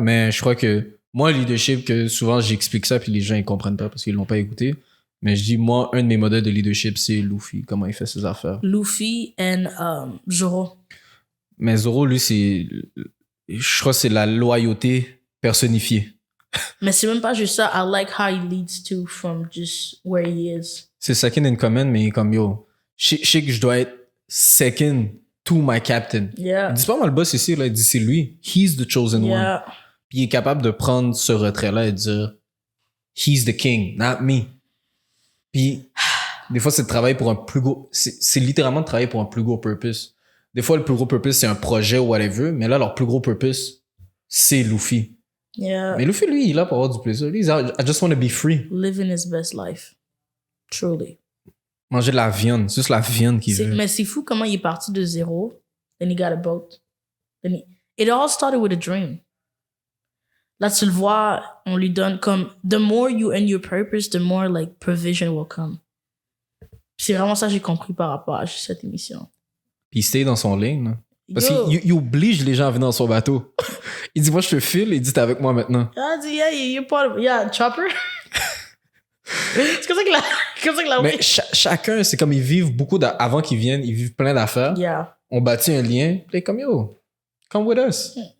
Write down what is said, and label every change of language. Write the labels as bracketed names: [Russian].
[French] Mais je crois que moi, le leadership, que souvent j'explique ça, puis les gens ils comprennent pas parce qu'ils l'ont pas écouté. Mais je dis, moi, un de mes modèles de leadership, c'est Luffy, comment il fait ses affaires. Luffy et Zoro. Mais Zoro, lui, je crois que c'est la loyauté personnifiée. Mais c'est même pas juste ça. [English] I like how he leads to from just where he is. [French] C'est [English] second in command, [French] mais il est comme, yo, je sais que je dois être [English] second to my captain. Yeah. [French] Il dit pas mal le boss ici, là, il dit c'est lui. [English] He's the chosen one. [French] Puis il est capable de prendre ce retrait-là et de dire, [English] he's the king, not me. [French] Puis, des fois, c'est de travailler pour un plus gros... C'est littéralement de travailler pour un plus gros purpose. Des fois, le plus gros purpose, c'est un projet ou whatever, mais là, leur plus gros purpose, c'est Luffy. [English] Yeah. [French] Mais Luffy, lui, il est là pour avoir du plaisir. [English] Lui, I just want to be free. Living his best life. Truly. [French] Manger de la viande. C'est juste la viande qu'il veut. Mais c'est fou comment il est parti de zéro. [English] Then he got a boat. It all started with a dream. [French] Là, tu le vois, on lui donne comme... [English] The more you and your purpose, the more, like, provision will come. [French] C'est vraiment ça que j'ai compris par rapport à cette émission. Puis il stay dans son lane, là. Parce qu'il oblige les gens à venir dans son bateau. Il dit, moi, je te file. Il dit, t'es avec moi maintenant. Ah, dit, [English] yeah, you're part of... [French] Yeah, Chopper. C'est comme ça que la... Mais chacun, c'est comme ils vivent beaucoup... Avant qu'ils viennent, ils vivent plein d'affaires. [English] Yeah. [French] On bâtit un lien. Puis comme, [English] yo, come with us.